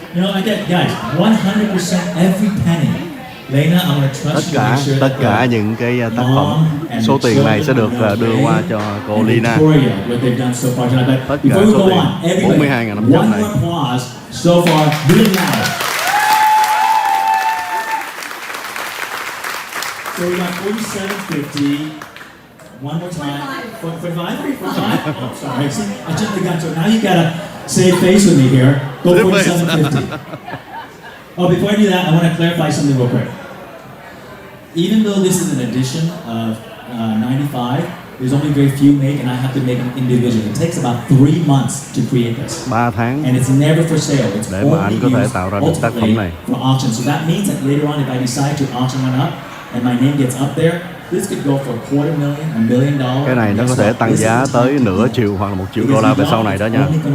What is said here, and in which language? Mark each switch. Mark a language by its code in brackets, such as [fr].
[en] You know, I get guys, 100% every penny. Leyna, I'm gonna trust you. [vi] Tất cả những cái tác phẩm, số tiền này sẽ được đưa qua cho cô Leyna. Tất cả số tiền 42.500 này. [en] So far, really loud. So we got 47.50. One more time. 45? 45? Oh, sorry. See, I jumped the gun. So now you gotta save face with me here. Go 47.50. Oh, before I do that, I want to clarify something real quick. Even though this is an edition of 95, there's only very few make, and I have to make them individually. It takes about 3 months to create this. [vi] 3 tháng [en] And it's never for sale. It's [vi] để mà anh có thể tạo ra được tác phẩm này. [en] for auction. So that means that later on, if I decide to auction one up, and my name gets up there, this could go for $250,000, $1 million. [vi] Cái này nó có thể tăng giá tới nửa triệu hoặc là $1 triệu về sau này đó nha.